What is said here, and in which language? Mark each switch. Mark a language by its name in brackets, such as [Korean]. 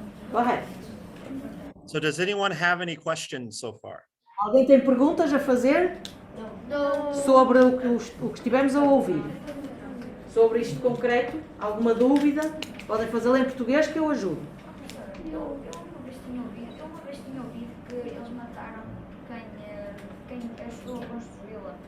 [Portuguese] Correto. [English] So does anyone have any questions so far? [Portuguese] Alguém tem perguntas a fazer? Sobre o que estivemos a ouvir? Sobre isto concreto? Alguma dúvida? Podem fazê-la em português que eu ajudo. Eu uma vez tinha ouvido que eles mataram quem ajudou a construí-la.